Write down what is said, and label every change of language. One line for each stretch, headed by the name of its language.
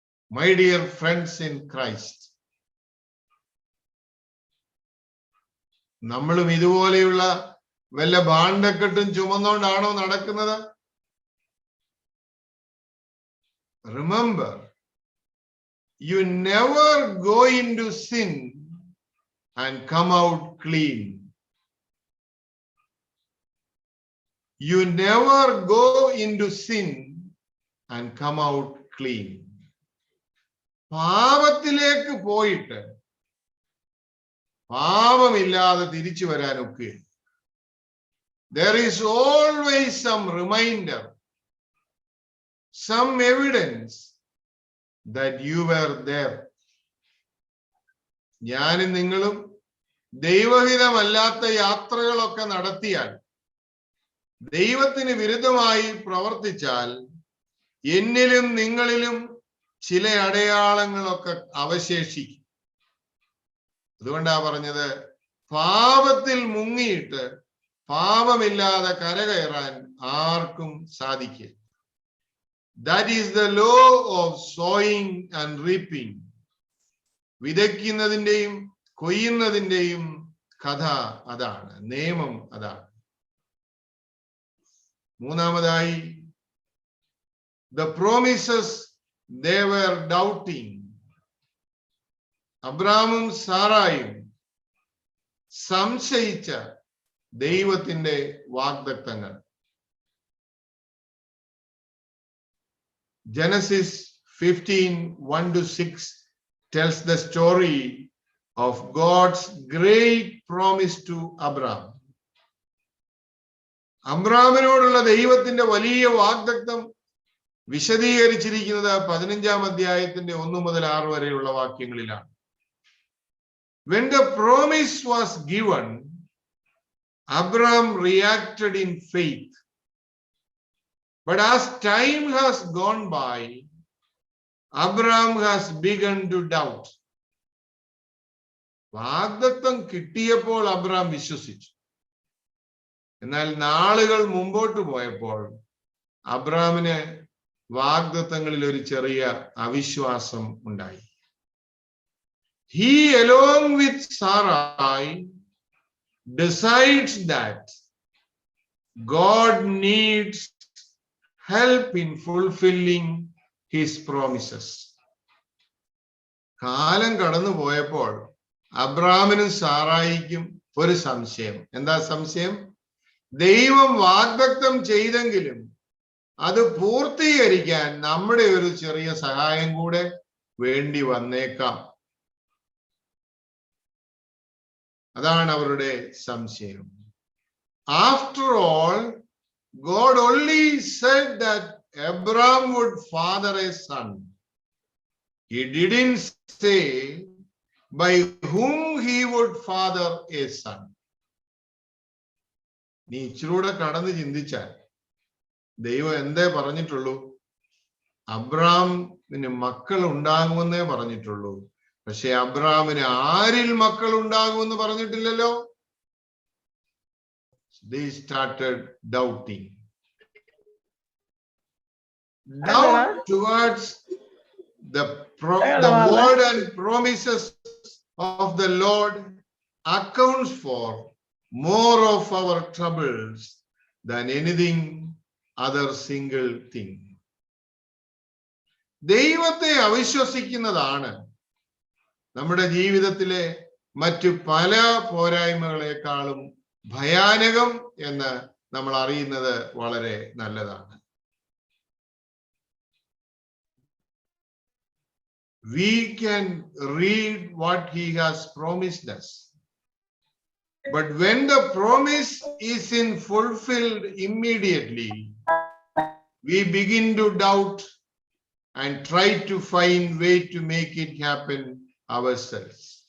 English: My dear friends in Christ,
Malayalam: നമ്മളും ഇതുപോലെയുള്ള വല്ല ഭാണ്ഡക്കെട്ടും ചുമന്നുകൊണ്ടാണോ നടക്കുന്നത്?
English: Remember, you never go into sin and come out clean. You never go into sin and come out clean.
Malayalam: പാപത്തിലേക്ക് പോയിട്ട് പാപമില്ലാതെ തിരിച്ചു വരാനൊക്കെ
English: there is always some reminder, some evidence that you were there.
Malayalam: ഞാനും നിങ്ങളും ദൈവഹിതമല്ലാത്ത യാത്രകളൊക്കെ നടത്തിയാൽ, ദൈവത്തിന് വിരുദ്ധമായി പ്രവർത്തിച്ചാൽ, എന്നിലും നിങ്ങളിലും ചില അടയാളങ്ങളൊക്കെ അവശേഷിക്കും. അതുകൊണ്ടാ പറഞ്ഞത്, പാപത്തിൽ മുങ്ങിയിട്ട് പാപമില്ലാതെ കരകയറാൻ ആർക്കും സാധിക്കില്ല.
English: That is the law of sowing and reaping.
Malayalam: വിതയ്ക്കുന്നതിന്റെയും കൊയ്യുന്നതിന്റെയും കഥ അതാണ്, നിയമം അതാണ്. മൂന്നാമതായി,
English: the promises they were doubting.
Malayalam: അബ്രാമും സാറായും സംശയിച്ച ദൈവത്തിന്റെ വാഗ്ദത്തങ്ങൾ.
English: Genesis 15:1-6 tells the story of God's great promise to Abraham.
Malayalam: അബ്രാമിനോടുള്ള ദൈവത്തിന്റെ വലിയ വാഗ്ദത്തം വിശദീകരിച്ചിരിക്കുന്നത് 15-ാം അധ്യായത്തിന്റെ 1-6 വരെയുള്ള വാക്യങ്ങളിലാണ്.
English: When the promise was given, Abraham reacted in faith. But as time has gone by, Abraham has begun to doubt.
Malayalam: വാഗ്ദത്തം കിട്ടിയപ്പോൾ Abram വിശ്വസിച്ചു. എന്നാൽ നാളുകൾ മുമ്പോട്ട് പോയപ്പോൾ അബ്രാമിന് വാഗ്ദത്തങ്ങളിൽ ഒരു ചെറിയ അവിശ്വാസം ഉണ്ടായി.
English: He, along with Sarai, decides that God needs help in fulfilling his promises.
Malayalam: കാലം കടന്നു പോയപ്പോൾ അബ്രാമിനും സാറായിക്കും ഒരു സംശയം. എന്താ സംശയം? ദൈവം വാഗ്ദത്തം ചെയ്തെങ്കിലും അത് പൂർത്തീകരിക്കാൻ നമ്മുടെ ഒരു ചെറിയ സഹായം കൂടെ വേണ്ടി വന്നേക്കാം. അതാണ് അവരുടെ സംശയം.
English: After all, God only said that Abraham would father a son. He didn't say by whom he would father a son.
Malayalam: നീ ഇച്ചിരൂടെ കടന്ന് ചിന്തിച്ചാൽ ദൈവം എന്തേ പറഞ്ഞിട്ടുള്ളൂ? അബ്രാമിന് മക്കൾ ഉണ്ടാകുമെന്നേ പറഞ്ഞിട്ടുള്ളൂ. പക്ഷെ അബ്രാമിന് ആരിൽ മക്കൾ ഉണ്ടാകുമെന്ന് പറഞ്ഞിട്ടില്ലല്ലോ.
English: They started doubting. Doubt towards the word and promises of the Lord accounts for more of our troubles than anything other single thing.
Malayalam: ദൈവത്തെ അവിശ്വസിക്കുന്നതാണ് നമ്മുടെ ജീവിതത്തിലെ മറ്റു പല പോരായ്മകളെക്കാളും ഭയാനകം എന്ന് നമ്മൾ അറിയുന്നത് വളരെ നല്ലതാണ്.
English: We can read what he has promised us, but when the promise isn't fulfilled immediately, we begin to doubt and try to find way to make it happen ourselves.